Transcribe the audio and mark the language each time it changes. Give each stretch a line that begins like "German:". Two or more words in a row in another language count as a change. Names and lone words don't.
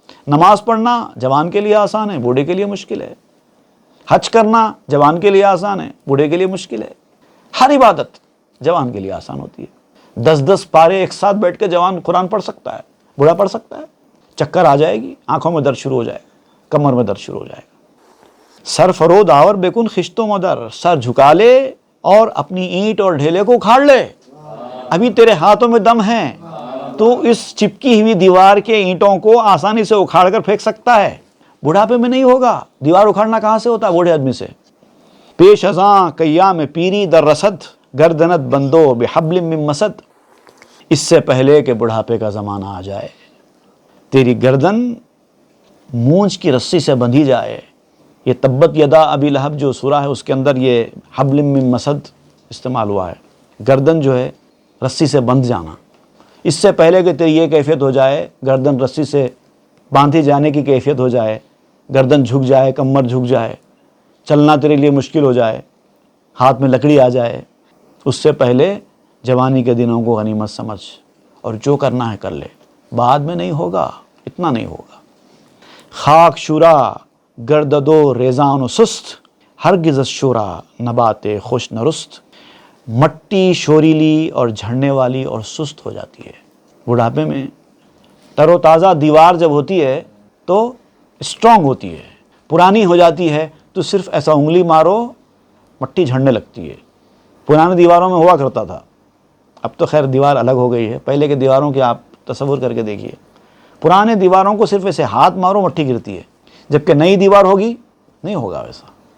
Urdu: نماز پڑھنا جوان کے لیے آسان ہے، بوڑھے کے لیے مشکل ہے۔ حج کرنا جوان کے لیے آسان ہے، بوڑھے کے لیے مشکل ہے۔ ہر عبادت جوان کے لیے آسان ہوتی ہے۔ 10 پارے ایک ساتھ بیٹھ کے جوان قرآن پڑھ سکتا ہے، بوڑھا پڑھ سکتا ہے؟ چکر آ جائے گی، آنکھوں میں درد شروع ہو جائے گا، کمر میں درد شروع ہو جائے گا۔
Persian: سر فرود آور بےکن خشت و مدر،
Urdu: سر جھکا لے اور اپنی اینٹ اور ڈھیلے کو اکھاڑ لے۔ ابھی تیرے ہاتھوں میں دم ہے، تو اس چپکی ہوئی دیوار کے اینٹوں کو آسانی سے اکھاڑ کر پھینک سکتا ہے، بڑھاپے میں نہیں ہوگا۔ دیوار اکھاڑنا کہاں سے ہوتا ہے؟ بوڑھے آدمی سے۔
Persian: پیش ازاں قیام پیری در رسد، گردنت بندو
Arabic: بحبل من مسد۔
Urdu: اس سے پہلے کہ بڑھاپے کا زمانہ آ جائے، تیری گردن مونچھ کی رسی سے بندھی جائے۔ یہ تبت یدا ابی لہب جو سورہ ہے، اس کے اندر یہ
Arabic: حبل من مسد
Urdu: استعمال ہوا ہے، گردن جو ہے رسی سے بندھ جانا۔ اس سے پہلے کہ تیری یہ کیفیت ہو جائے، گردن رسی سے باندھی جانے کی کیفیت ہو جائے، گردن جھک جائے، کمر جھک جائے، چلنا تیرے لیے مشکل ہو جائے، ہاتھ میں لکڑی آ جائے، اس سے پہلے جوانی کے دنوں کو غنیمت سمجھ اور جو کرنا ہے کر لے، بعد میں نہیں ہوگا، اتنا نہیں ہوگا۔
Persian: خاک شورا گرددو ریزان و سست، ہرگز از شورا نبات خوش نرست۔
Urdu: مٹی شوریلی اور جھڑنے والی اور سست ہو جاتی ہے۔ بڑھاپے میں تر و تازہ دیوار جب ہوتی ہے تو اسٹرانگ ہوتی ہے، پرانی ہو جاتی ہے تو صرف ایسا انگلی مارو مٹی جھڑنے لگتی ہے۔ پرانے دیواروں میں ہوا کرتا تھا، اب تو خیر دیوار الگ ہو گئی ہے، پہلے کے دیواروں کے آپ تصور کر کے دیکھیے، پرانے دیواروں کو صرف ایسے ہاتھ مارو مٹی گرتی ہے، جبکہ نئی دیوار ہوگی نہیں ہوگا ویسا۔